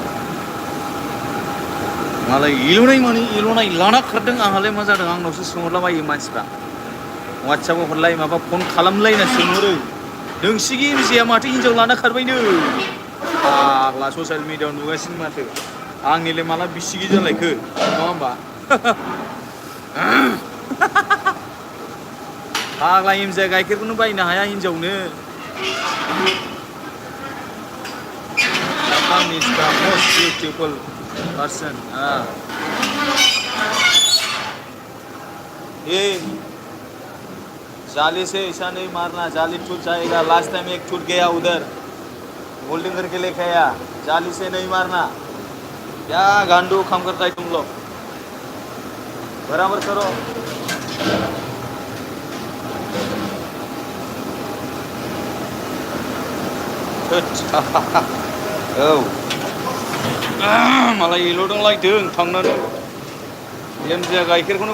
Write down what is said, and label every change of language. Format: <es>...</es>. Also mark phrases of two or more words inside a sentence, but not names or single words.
<brx>मालाय एल'नाय माने एल'नाय लाना खारदों आंहालाय मा जादों आंनावसो सोंहरलाबायो मानसिफ्रा वाट्सएपआव हरलाय माबा फन खालामलायना सोंहरो नोंसिनि एमजेआ माथो हिनजाव लाना खारबायनो फाग्ला ससियेल मिडियाआव नुगासिनो माथो आंनिलाय माला बिसिगि जालायखो नङा होमबा फाग्ला एमजेआ गाइखेरखौनो बायनो हाया हिनजावनो</brx> <en>is the most beautiful person</en> <hi>ये जाली से ऐसा नहीं मारना जाली टूट जाएगा</hi> <en>last time</en> <hi>एक टूट गया उधर होल्डिंग करके लेके आया जाली से नहीं मारना क्या गांडू काम करता है तुम लोग बराबर करो</hi> <brx>औ मालाय एल'दोंलायदों थांनानै एमजेआ गाइखेरखौनो</brx>